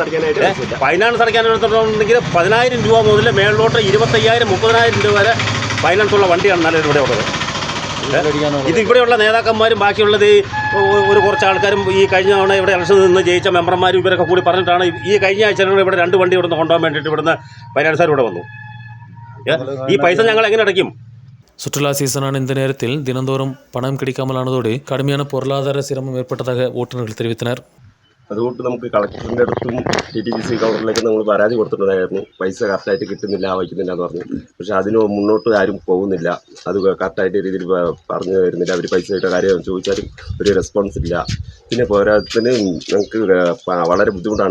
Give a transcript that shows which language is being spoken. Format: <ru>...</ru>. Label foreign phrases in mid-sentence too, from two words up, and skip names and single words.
<ml>ഫൈനാൻസ് അടയ്ക്കാനായിട്ടുണ്ടെങ്കിൽ 10,000 രൂപ മുതൽ മേളിലോട്ട് 25,000 30,000 രൂപ വരെ ഫൈനാൻസ് ഉള്ള വണ്ടിയാണ് നല്ല ഇവിടെ ഉള്ളത്. ഇത് ഇവിടെയുള്ള നേതാക്കന്മാരും ബാക്കിയുള്ളത് ഒരു കുറച്ച് ആൾക്കാരും ഈ കഴിഞ്ഞ തവണ ഇവിടെ ഇലക്ഷനിൽ നിന്ന് ജയിച്ച മെമ്പർമാരും ഇവരൊക്കെ കൂടി പറഞ്ഞിട്ടാണ് ഈ കഴിഞ്ഞ ആഴ്ച ഇവിടെ 2 വണ്ടി ഇവിടുന്ന് കൊണ്ടുപോകാൻ വേണ്ടിയിട്ട് ഇവിടുന്ന് ഫൈനാൻസുകാർ ഇവിടെ വന്നു. ഈ പൈസ ഞങ്ങൾ എങ്ങനെ അടയ്ക്കും?</ml> <ta>சுற்றுலா சீசனான இந்த நேரத்தில் தினந்தோறும் பணம் கிடைக்காமலானதோடு கடுமையான பொருளாதார சிரமம் ஏற்பட்டதாக ஓட்டுநர்கள் தெரிவித்தனர்.</ta> <ml>അതുകൊണ്ട് നമുക്ക് കളക്ടറിൻ്റെ അടുത്തും TTPC കൗണ്ടറിലേക്ക് നമ്മൾ പരാതി കൊടുത്തിട്ടുണ്ടായിരുന്നു. പൈസ കറക്റ്റായിട്ട് കിട്ടുന്നില്ല വയ്ക്കുന്നില്ല എന്ന് പറഞ്ഞു. പക്ഷെ അതിന് മുന്നോട്ട് ആരും പോകുന്നില്ല. അത് കറക്റ്റായിട്ട് രീതിയിൽ പറഞ്ഞു വരുന്നില്ല. അവർ പൈസയുടെ കാര്യം ചോദിച്ചാലും ഒരു റെസ്പോൺസ് ഇല്ല. പിന്നെ പോരാത്തതിന് ഞങ്ങൾക്ക് വളരെ ബുദ്ധിമുട്ടാണ്.</ml>